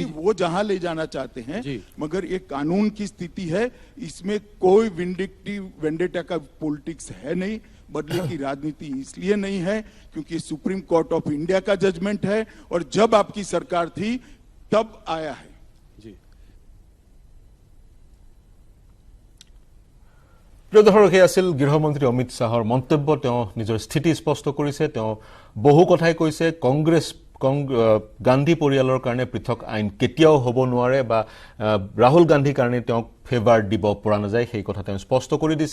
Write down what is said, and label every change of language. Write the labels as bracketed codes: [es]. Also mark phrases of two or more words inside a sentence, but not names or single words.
[hi] वो जहां ले जाना चाहते हैं, मगर ये कानून की स्थिति है, इसमें कोई [en] vindictive vendetta [hi] का पॉलिटिक्स है नहीं। बदले की राजनीति इसलिए नहीं है क्योंकि सुप्रीम कोर्ट ऑफ इंडिया का जजमेंट है और जब आपकी सरकार थी तब आया है। [as] প্ৰিয় দৰ্শক, এই আছিল গৃহমন্ত্ৰী অমিত শ্বাহৰ মন্তব্য। তেওঁ নিজৰ স্থিতি স্পষ্ট কৰিছে, তেওঁ বহু কথাই কৈছে। গান্ধী পৰিয়ালৰ কাৰণে পৃথক আইন কেতিয়াও হ'ব নোৱাৰে বা ৰাহুল গান্ধীৰ কাৰণে তেওঁক ফেভাৰ দিব পৰা নাযায়, সেই কথা তেওঁ স্পষ্ট কৰি দিছে।